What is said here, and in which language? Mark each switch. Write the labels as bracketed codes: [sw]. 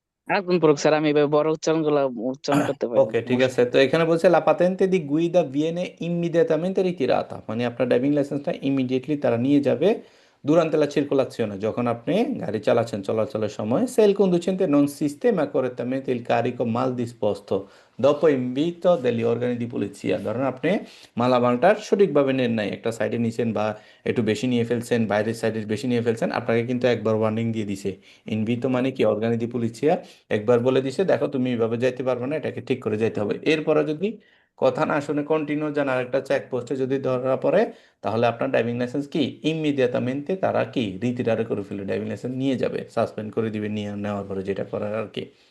[bn] আরেকজন পড়ুক স্যার, আমি এভাবে বড় উচ্চারণ গুলা উচ্চারণ করতে পারি না, ওকে ঠিক সমস্যা। আছে। তো এখানে বলছে [it] লা পাতেন্তে দি গুইদা viene immediatamente ritirata, [bn] মানে আপনার ড্রাইভিং লাইসেন্সটা ইমিডিয়েটলি তারা নিয়ে যাবে [it] durante la circolazione, [bn] যখন আপনি গাড়ি চালাচ্ছেন, চলাচলের সময়। [it] se il conducente non sistema correttamente il carico mal disposto dopo invito degli organi di polizia। [bn] ধরেন আপনি মালামালটা সঠিকভাবে নেন নাই, একটা সাইডে নিছেন বা একটু বেশি নিয়ে ফেলছেন, বাইরের সাইডে বেশি নিয়ে ফেলছেন, আপনাকে কিন্তু একবার ওয়ার্নিং দিয়ে দিছে। ইনভিতো মানে কি, [it] অর্গানি দি পুলিশিয়া, [bn] একবার বলে দিছে দেখো তুমি এইভাবে যাইতে পারবে না, এটাকে ঠিক করে যাইতে হবে। এরপরে যদি কথা না শুনে কন্টিনিউ যান আরেকটা চেকপোস্টে যদি ধরা পড়ে, তাহলে আপনার ড্রাইভিং লাইসেন্স কি ইমিডিয়েটামেন্টে তারা কি রিতিরারে করে ফেলে ড্রাইভিং লাইসেন্স নিয়ে যাবে, সাসপেন্ড করে দিবে, নিয়ে নেওয়ার পরে যেটা করার আর কি।